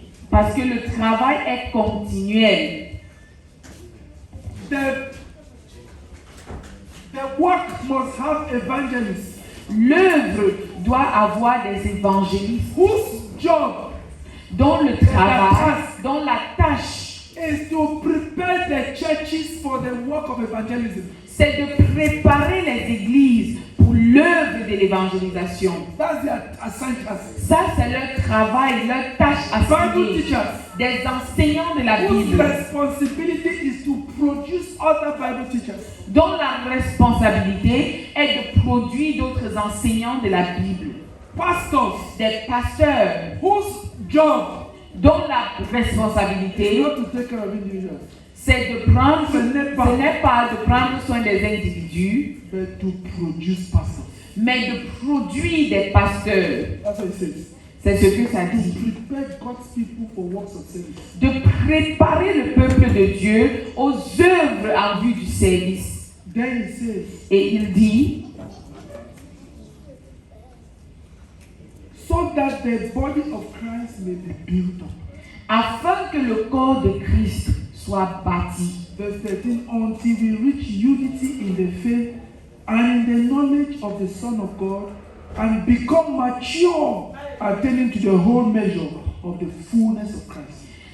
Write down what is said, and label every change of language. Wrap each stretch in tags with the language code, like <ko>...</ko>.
<fr>Parce que le travail est continuel.</fr> <en>The work must have evangelists.</en> <fr>L'œuvre doit avoir des évangélistes</fr> <en>Whose job</en> <fr>dont le travail, dont la tâche</fr> <en>is to prepare the churches for the work of evangelism.</en> <fr>C'est de préparer les églises pour l'œuvre de l'évangélisation.</fr> <en>That's their assignment.</en> <fr>Ça, c'est leur travail, leur tâche assignée. Des enseignants de la</fr> <en>Whose Bible, responsibility is to produce other Bible teachers.</en> <fr>dont la responsabilité est de produire d'autres enseignants de la Bible.</fr> <en>Pastors,</en> <fr>des pasteurs,</fr> <en>whose job</en> <fr>dont la responsabilité</fr> <en>not to take care of individuals,</en> <fr>c'est de prendre, ce n'est pas de prendre soin des individus,</fr> <en>but to produce pastors.</en> <fr>mais de produire des pasteurs.</fr> <en>That's what it says.</en> <fr>C'est ce que ça dit.</fr> <en>To prepare God's people for works of service.</en> <fr>De préparer le peuple de Dieu aux œuvres en vue du service.</fr> <en>Then it says,</en> <fr>et il dit,</fr> <en>so that the body of Christ may be built up.</en> <fr>Afin que le corps de Christ soit bâti.</fr> <en>Verse 13, until we reach unity in the faith and in the knowledge of the Son of God and become mature, attaining to the whole measure of the fullness of Christ.</en>